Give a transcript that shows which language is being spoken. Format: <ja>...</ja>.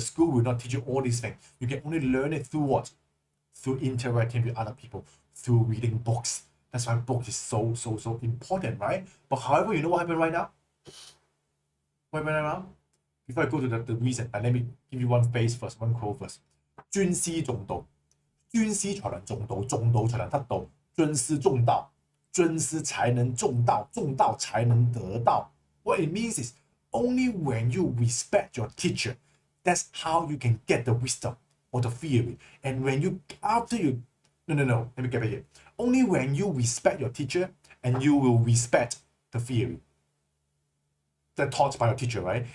<en>The school will not teach you all these things. You can only learn it through what? Through interacting with other people, through reading books. That's why books is so important, right? But however, you know what happened right now? What happened right now? Before I go to the reason, let me give you one phrase first, one quote first.</en> <zh>尊师重道，尊师才能重道，重道才能得道，尊师重道，尊师才能重道，重道才能得道。</zh> <en>What it means is, only when you respect your teacher, that's how you can get the wisdom or the theory. And when you, no, let me get back here. Only when you respect your teacher, and you will respect the theory that taught by your teacher, right?</en>